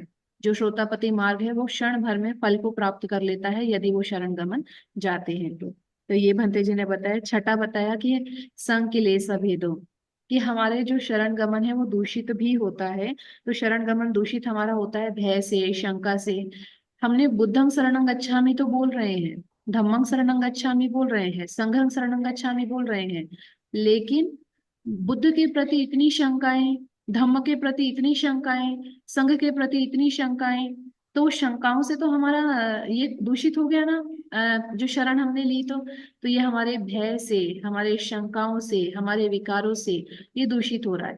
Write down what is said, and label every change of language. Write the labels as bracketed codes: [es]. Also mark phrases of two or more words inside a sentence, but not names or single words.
[hi] जो श्रोतापति मार्ग है वो क्षण भर में फल को प्राप्त कर लेता है यदि वो शरण गमन जाते हैं तो ये भंते जी ने बताया। छठा बताया कि [pi] संग किलेश अभेदो, [hi] कि हमारे जो शरण गमन है वो दूषित भी होता है। तो शरण गमन दूषित हमारा होता है भय से, शंका से। हमने [pi] बुद्धं शरणं गच्छामि [hi] तो बोल रहे हैं, [pi] धम्मं शरणं गच्छामि [hi] बोल रहे हैं, [pi] संघं शरणं गच्छामि [hi] बोल रहे हैं, लेकिन बुद्ध के प्रति इतनी शंकाएं, धम्म के प्रति इतनी शंकाएं, संघ के प्रति इतनी शंकाएं, तो शंकाओं से तो हमारा ये दूषित हो गया ना। जो शरण हमने ली तो ये हमारे भय से, हमारे शंकाओं से, हमारे विकारों से ये दूषित हो रहा है।